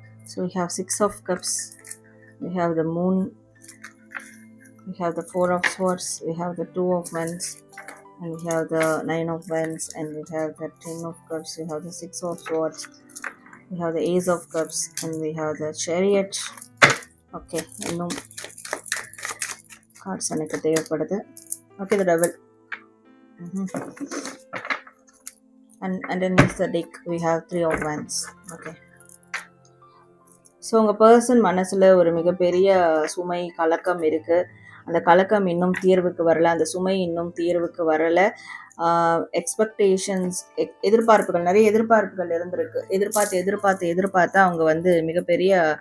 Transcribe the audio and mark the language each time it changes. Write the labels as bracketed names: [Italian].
[English] So we have 6 of Cups, we have the Moon, we have the 4 of Swords, we have the 2 of Wands, and we have the 9 of Wands, and we have the 10 of Cups, we have the 6 of Swords, we have the Ace of Cups, and we have the Chariot. [Tamil] Okay, இன்னும் cards எனக்கு தேவைப்படுது. [English] Okay, the Devil. And underneath the deck we have 3 of Wands. Okay. [Tamil] So உங்கள் person மனசில் ஒரு மிகப்பெரிய சுமை, கலக்கம் இருக்குது. அந்த கலக்கம் இன்னும் தீர்வுக்கு வரலை, அந்த சுமை இன்னும் தீர்வுக்கு வரலை. எக்ஸ்பெக்டேஷன்ஸ், எதிர்பார்ப்புகள், நிறைய எதிர்பார்ப்புகள் இருந்திருக்கு. எதிர்பார்த்து அவங்க வந்து மிகப்பெரிய